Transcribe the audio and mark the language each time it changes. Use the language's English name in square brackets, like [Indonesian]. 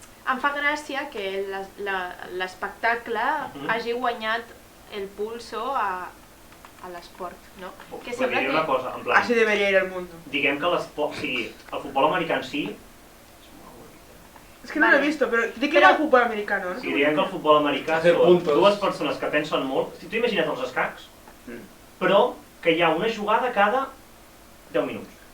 [Catalan] Em fa gràcia que l'espectacle hagi guanyat el pulso a l'esport, no? Que sembla que... una cosa, en plan... [Spanish] Así debería ir el mundo. [Catalan] Diguem que el futbol americà en si... [Spanish] Es que no lo he visto, pero di que era el futbol americano, ¿no? [Catalan] Sí, diguem que el futbol americà són dues persones que pensen molt... Tu imagina't els escacs, però que hi ha una jugada cada 10 minuts.